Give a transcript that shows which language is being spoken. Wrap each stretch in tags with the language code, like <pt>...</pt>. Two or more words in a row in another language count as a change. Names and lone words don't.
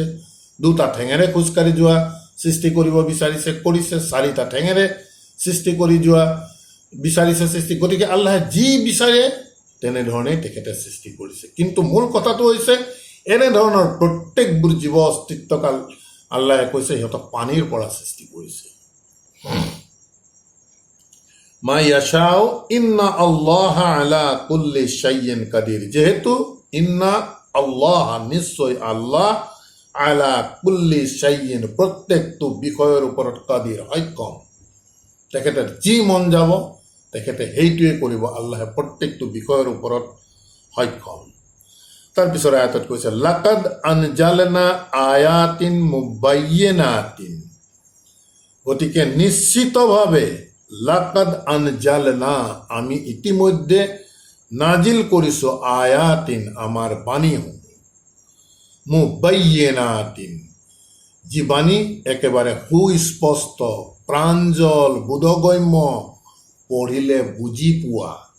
<as>দুটা ঠেঙেৰে খোজকাঢ়ি যোৱা সৃষ্টি কৰিব বিচাৰিছে, কৰিছে। চাৰিটা ঠেঙেৰে সৃষ্টি কৰি যোৱা বিচাৰিছে, সৃষ্টি। গতিকে আল্লাহে যি বিচাৰে তেনেধৰণেই তেখেতে সৃষ্টি কৰিছে। কিন্তু মূল কথাটো হৈছে এনেধৰণৰ প্ৰত্যেকবোৰ জীৱ অস্তিত্বক আল্লাহে কৈছে সিহঁতক পানীৰ পৰা সৃষ্টি কৰিছে।</as> <ar>ما يشاء إن الله على كل شيء قدير,</ar> <as>যেহেতু</as> <ar>إن الله</ar> <as>নিশ্চয় আল্লাহ,</as> <ar>على كل شيء</ar> <as>প্ৰত্যেকটো বিষয়ৰ ওপৰত কাদিৰ সক্ষম। তেখেতে যি মন যাব তেখেতে সেইটোৱে কৰিব। আল্লাহে প্ৰত্যেকটো বিষয়ৰ ওপৰত সক্ষম। তাৰপিছত আয়াতত কৈছে</as> <ar>لقد أنزلنا آيات مبينات,</ar> <as>গতিকে নিশ্চিতভাৱে</as> <ar>لقد أنزلنا</ar> <as>আমি ইতিমধ্যে নাজিল কৰিছো, আয়াতিন আমাৰ বাণীসমূহ, মুবায়্যিনাতিন যি বাণী একেবাৰে সুস্পষ্ট, প্ৰাঞ্জল, বোধগম্য, পঢ়িলে বুজি পোৱা।</as>